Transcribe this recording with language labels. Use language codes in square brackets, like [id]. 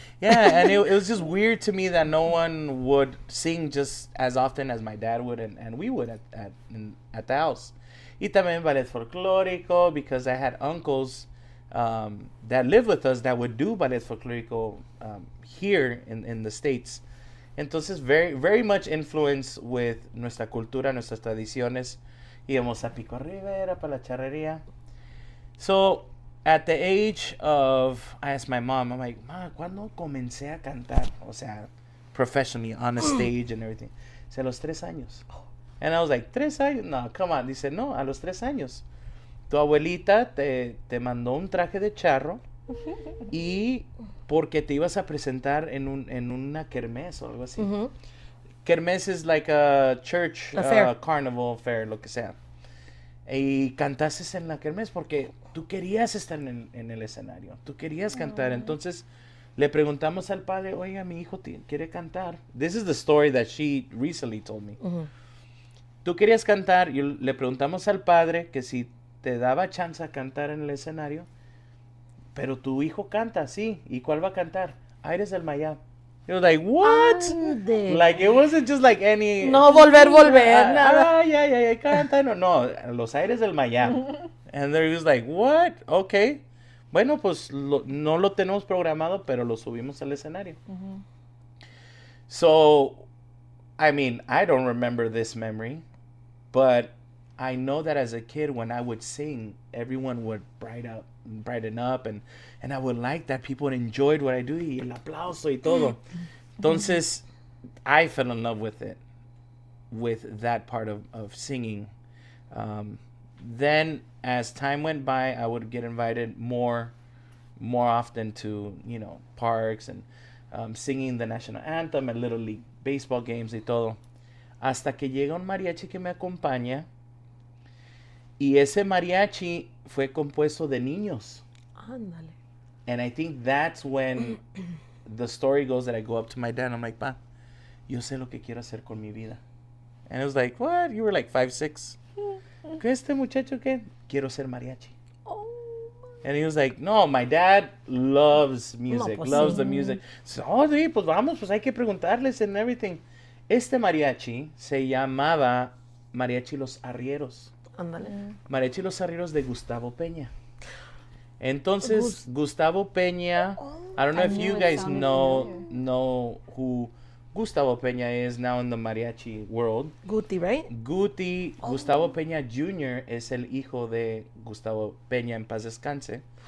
[en] Yeah, and it was just weird to me that no one would sing just as often as my dad would and we would at the house. [es] Y también [en] ballet folclórico because I had uncles that lived with us that would do ballet folclórico here in the States. [es] Entonces, [en] very, very much influence with [es] nuestra cultura, nuestras tradiciones. Íbamos a Pico Rivera para la charrería. [en] So, at the age of, I asked my mom, I'm like, Ma, [es] ¿cuándo comencé a cantar? O sea, [en] professionally, on a stage and everything. [es] Dice, a los 3 años. [en] And I was like, [es] 3 años? No, [en] come on. [es] Dice, no, a los 3 años. Tu abuelita te mandó un traje de charro y porque te ibas a presentar en una kermés o algo así. [en] Kermés is like a church carnival fair, [es] lo que sea. Y cantaste en la kermés porque tú querías estar en el escenario, tú querías cantar. Entonces le preguntamos al padre, oiga, mi hijo quiere cantar. [en] This is the story that she recently told me. [es] Tú querías cantar y le preguntamos al padre que si te daba chance a cantar en el escenario, pero tu hijo canta, sí. ¿Y cuál va a cantar? Aires del Mayab. [en] He was like, what? [es] Ande. [en] Like, it wasn't just like any... [es] No, volver, nada. Ya, canta. No, los Aires del Mayab. [en] And there he was like, what? Okay. [es] Bueno, pues no lo tenemos programado, pero lo subimos al escenario. [en] So, I mean, I don't remember this memory, but I know that as a kid, when I would sing, everyone would brighten up, and I would like that people enjoyed what I do, [es] y el aplauso y todo. Entonces, [en] I fell in love with it, with that part of singing. Then, as time went by, I would get invited more often to, parks and singing the national anthem and Little League baseball games [es] y todo. Hasta que llega un mariachi que me acompaña Y ese mariachi fue compuesto de niños. Ándale. [en] And I think that's when the story goes that I go up to my dad and I'm like, [es] Pa, yo sé lo que quiero hacer con mi vida. [en] And it was like, what? You were like 5, 6. [es] ¿Qué este muchacho qué? Quiero ser mariachi. [en] And he was like, no, my dad loves music, [es] pues [en] loves [es] sí. [en] the music. So, oh, [es] sí, pues vamos, pues hay que preguntarles [en] and everything. [es] Este mariachi se llamaba Mariachi Los Arrieros. Ándale. Mariachi Los Arrieros de Gustavo Peña. Entonces, [en] Gustavo Peña, I don't know I if knew you it guys sounded know who Gustavo Peña is now in the mariachi world. Guti, right? Guti, Gustavo Peña Jr. [es] es el hijo de Gustavo Peña, en paz descanse.